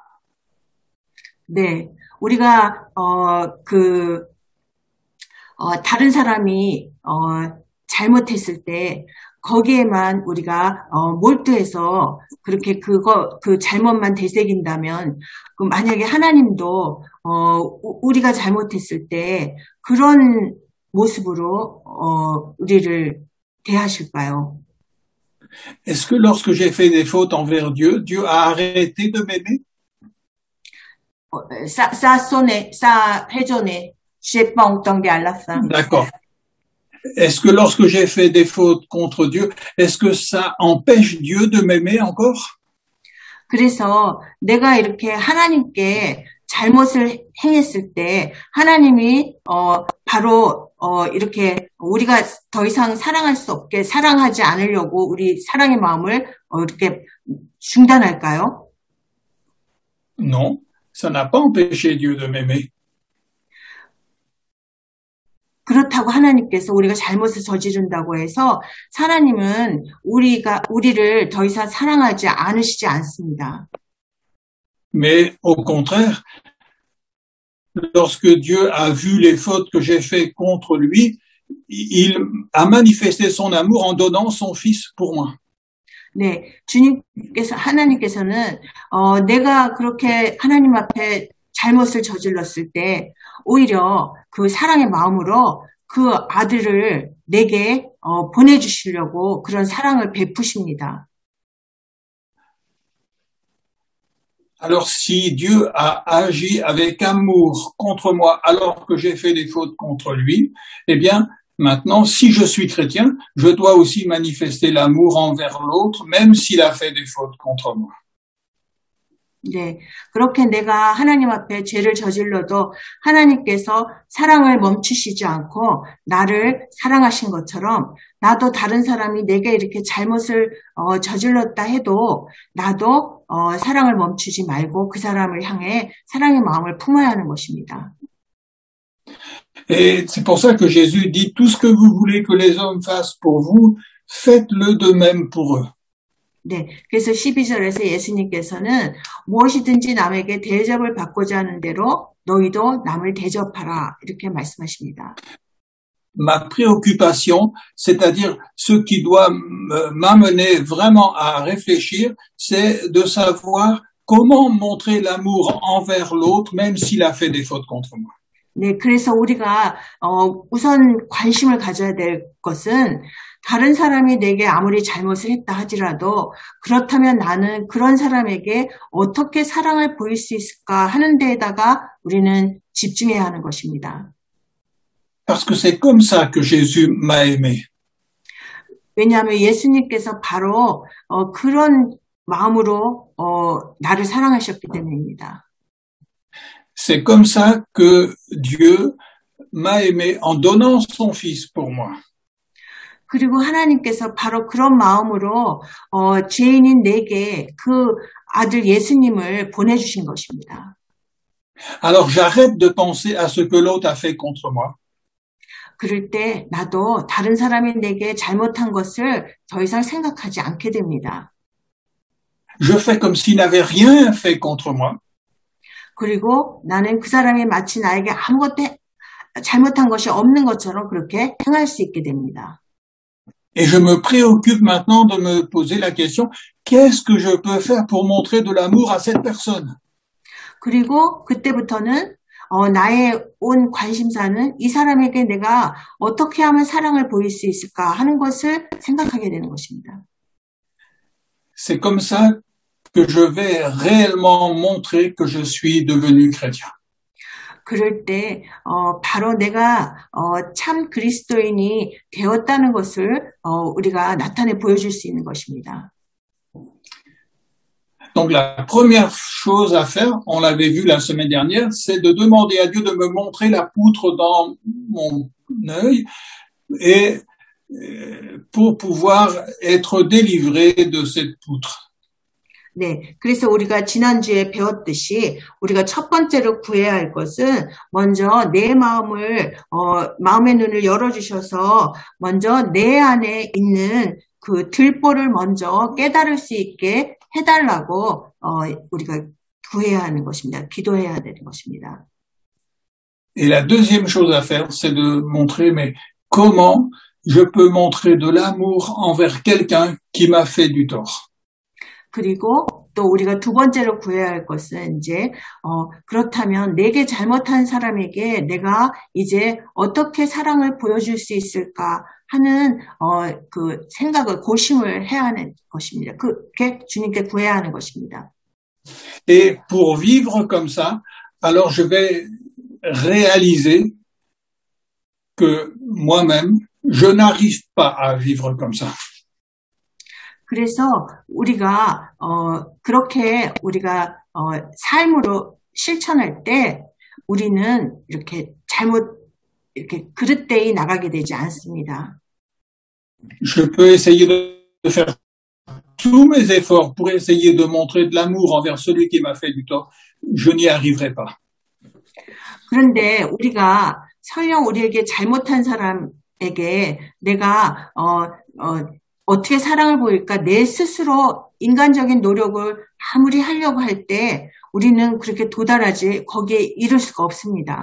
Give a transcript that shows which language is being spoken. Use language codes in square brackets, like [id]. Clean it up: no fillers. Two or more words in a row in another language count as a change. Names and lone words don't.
[ko] 네, 우리가 다른 사람이 잘못했을 때 거기에만 우리가 몰두해서 그렇게 그 잘못만 되새긴다면 그 만약에 하나님도 우리가 잘못했을 때 그런 모습으로 우리를 대하실까요? [fr] Est-ce que lorsque j'ai fait des fautes envers Dieu, Dieu a arrêté de m'aimer? [ko] Ça 해줘네. [fr] j'ai pas entendu à la fin. D'accord. Est-ce que lorsque j'ai fait des fautes contre Dieu, est-ce que ça empêche Dieu de m'aimer encore? [ko] 그래서 내가 이렇게 하나님께 잘못을 행했을 때 하나님이 바로 이렇게 우리가 더 이상 사랑할 수 없게 사랑하지 않으려고 우리 사랑의 마음을 이렇게 중단할까요? [fr] Non, ça n'a pas empêché Dieu de m'aimer. [ko] 그렇다고 하나님께서 우리가 잘못을 저지른다고 해서 하나님은 우리를 더 이상 사랑하지 않으시지 않습니다. [fr] Mais au contraire, lorsque Dieu a vu les fautes que j'ai faites contre lui, il a manifesté son amour en donnant son fils pour moi. [ko] 네, 하나님께서는 내가 그렇게 하나님 앞에 잘못을 저질렀을 때 오히려 그 사랑의 마음으로 그 아들을 내게 보내주시려고 그런 사랑을 베푸십니다. [fr] Alors si Dieu a agi avec amour contre moi alors que j'ai fait des fautes contre lui, eh bien maintenant si je suis chrétien, je dois aussi manifester l'amour envers l'autre même s'il a fait des fautes contre moi. [ko] 네, 그렇게 내가 하나님 앞에 죄를 저질러도 하나님께서 사랑을 멈추시지 않고 나를 사랑하신 것처럼 나도 다른 사람이 내게 이렇게 잘못을 저질렀다 해도 나도 사랑을 멈추지 말고 그 사람을 향해 사랑의 마음을 품어야 하는 것입니다. [fr] Et c'est pour ça que Jésus dit tout ce que vous voulez que les hommes fassent pour vous, faites-le de même pour eux. [ko] 네, 그래서 12절에서 예수님께서는 무엇이든지 남에게 대접을 받고자 하는 대로 너희도 남을 대접하라 이렇게 말씀하십니다. [fr] Ma préoccupation, c'est-à-dire ce qui doit m'amener vraiment à réfléchir, c'est de savoir comment montrer l'amour envers l'autre même s'il a fait des fautes contre moi. [ko] 네, 그래서 우리가 우선 관심을 가져야 될 것은 다른 사람이 내게 아무리 잘못을 했다 하더라도 그렇다면 나는 그런 사람에게 어떻게 사랑을 보일 수 있을까 하는 데에다가 우리는 집중해야 하는 것입니다. [fr] Parce que c'est comme ça que Jésus m'a aimé. [ko] 왜냐하면 예수님께서 바로 그런 마음으로 나를 사랑하셨기 때문입니다. [fr] C'est comme ça que Dieu m'a aimé en donnant son Fils pour moi. [ko] 그리고 하나님께서 바로 그런 마음으로 죄인인 내게 그 아들 예수님을 보내주신 것입니다. [fr] Alors j'arrête de penser à ce que l'autre a fait contre moi. [ko] 그럴 때 나도 다른 사람이 내게 잘못한 것을 더 이상 생각하지 않게 됩니다. [fr] Je fais comme s'il n'avait rien fait contre moi. [ko] 그리고 나는 그 사람이 마치 나에게 아무것도 잘못한 것이 없는 것처럼 그렇게 행할 수 있게 됩니다. [fr] Et je me préoccupe maintenant de me poser la question, qu'est-ce que je peux faire pour montrer de l'amour à cette personne? [ko] 그리고 그때부터는 나의 온 관심사는 이 사람에게 내가 어떻게 하면 사랑을 보일 수 있을까 하는 것을 생각하게 되는 것입니다. [fr] C'est comme ça que je vais réellement montrer que je suis devenu chrétien. [ko] 그럴 때 바로 내가 참 그리스도인이 되었다는 것을 우리가 나타내 보여줄 수 있는 것입니다. [fr] Donc la première chose à faire, on l'avait vu la semaine dernière, c'est de demander à Dieu de me montrer la poutre dans mon œil et pour pouvoir être délivré de cette poutre. [ko] 네, 그래서 우리가 지난주에 배웠듯이 우리가 첫 번째로 구해야 할 것은 먼저 내 마음을 마음의 눈을 열어주셔서 먼저 내 안에 있는 그 들보를 먼저 깨달을 수 있게 해달라고 우리가 구해야 하는 것입니다. 기도해야 되는 것입니다. [fr] Et la deuxième chose à faire, c'est de montrer, mais comment je peux montrer de l'amour envers quelqu'un qui m'a fait du tort. [ko] 그리고 또 우리가 두 번째로 구해야 할 것은 이제 그렇다면 내게 잘못한 사람에게 내가 이제 어떻게 사랑을 보여줄 수 있을까 하는 그 생각을 고심을 해야 하는 것입니다. 그렇게 주님께 구해야 하는 것입니다. [fr] Et pour vivre comme ça, alors je vais réaliser que moi-même, je n'arrive pas à vivre comme ça. [ko] 그래서 우리가 그렇게 우리가 삶으로 실천할 때 우리는 이렇게 이렇게 그릇되이 나가게 되지 않습니다. [fr] Je peux essayer de faire tous mes efforts pour essayer de montrer de l'amour envers celui qui m'a fait du tort. Je n'y arriverai pas. [ko] 그런데 우리가 설령 우리에게 잘못한 사람에게 내가 어떻게 사랑을 보일까 내 스스로 인간적인 노력을 아무리 하려고 할 때 우리는 그렇게 거기에 이를 수가 없습니다.